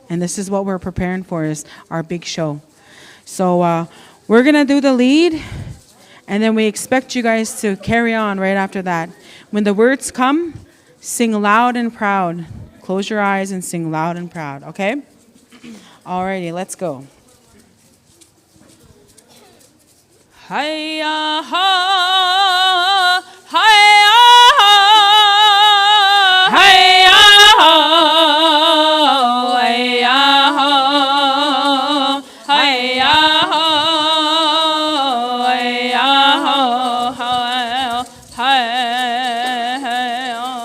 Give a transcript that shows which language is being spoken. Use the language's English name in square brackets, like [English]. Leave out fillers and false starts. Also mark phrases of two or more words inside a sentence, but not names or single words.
[English] And this is what we're preparing for, is our big show. So we're going to do the lead, and then we expect you guys to carry on right after that. When the words come, sing loud and proud. Close your eyes and sing loud and proud, okay? Alrighty, let's go. Hi-ya, ha, hi-ya, ha, hi-ya, ha, hi-ya, ha, hi-ya, ha, hi-ya, ha, hi-ya,